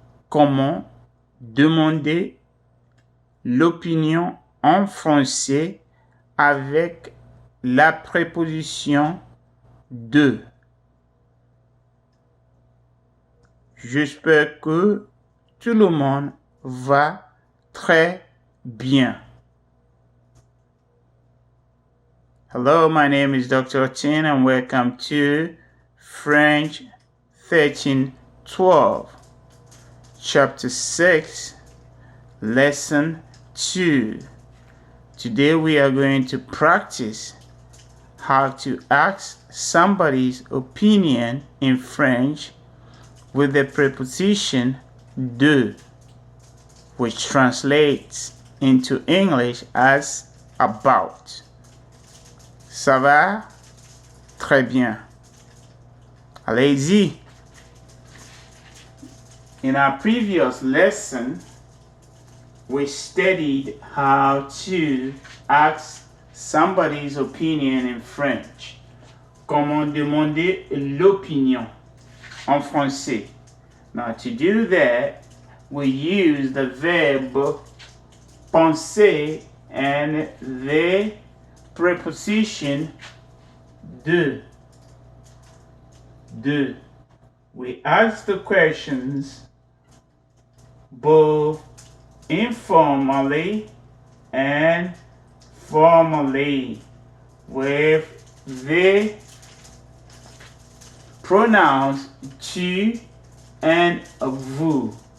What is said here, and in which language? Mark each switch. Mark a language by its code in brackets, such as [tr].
[fr] Comment demander l'opinion en français avec la préposition de. J'espère que tout le monde va très bien. [en] Hello, my name is Dr. Tin and welcome to French 1312, Chapter 6, Lesson 2. Today we are going to practice how to ask somebody's opinion in French with the preposition de, which translates into English as about. [fr] Ça va? Très bien. Allez-y. [en] In our previous lesson, we studied how to ask somebody's opinion in French. [fr] Comment demander l'opinion en français. [en] Now, to do that, we use the verb penser and the preposition de. De. We ask the questions both informally and formally with the pronouns tu and vous.